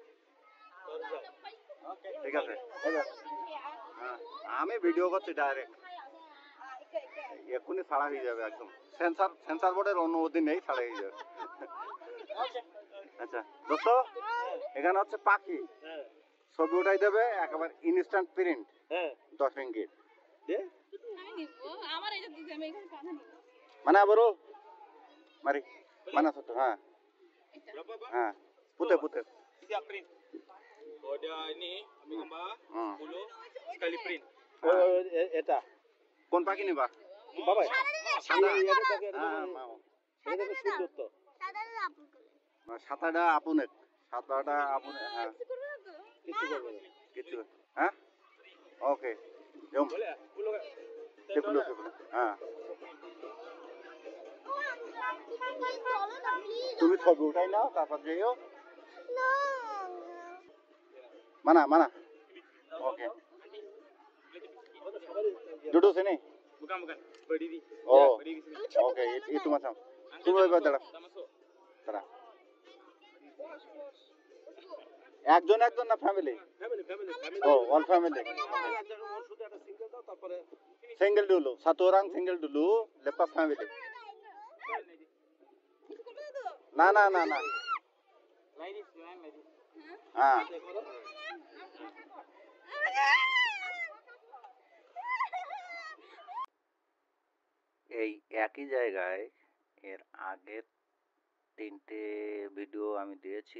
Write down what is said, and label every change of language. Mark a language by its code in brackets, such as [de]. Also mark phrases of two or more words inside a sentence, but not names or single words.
[bn] ঠিক আছে, হ্যাঁ আমি ভিডিও করছি ডাইরেক্ট, এক্ষুনি ছাড়া হয়ে যাবে একদম। সেন্সার বোর্ডের অনুমতি নেই, ছাড়া হয়ে যাবে। আচ্ছা দোস্ত, এখানে হচ্ছে পাখি, ছবি উঠাই দেবে একেবারে ইনস্ট্যান্ট প্রিন্ট। [ms] 10 ringgit mana bro? Mari, mana satu? Ha. Ha. Putih putih. Siap print. Oh dia ini ambil gambar, 10 sekali print. [bn] Oh, eta. কোন পাখি নিবা? বাবা সাদা mau. এটা তো সুন্দর তো। সাদাটা আপুনের। সাদাটা আপুনের। হ্যাঁ। কিছু করবে না। কিছু। হ্যাঁ? ওকে। জম। সেগুলো হ্যাঁ। তুমি ছবি উঠাই নাও, তারপর যাইও। [ms] mana mana? Oke. Duduk sini. Bukan berdiri. Oh. Ya, berdiri sini. Oke, itu macam. Tunggu lagi dalam. Dalam. [bn] একজন একজন না ফ্যামিলি? [ms] ও, [en] all family. [ms] সিঙ্গেল dulu, satu orang single dulu, lepas family. [bn] না না না না। হ্যাঁ। এই একই জায়গায় এর আগের 3টে ভিডিও আমি দিয়েছি।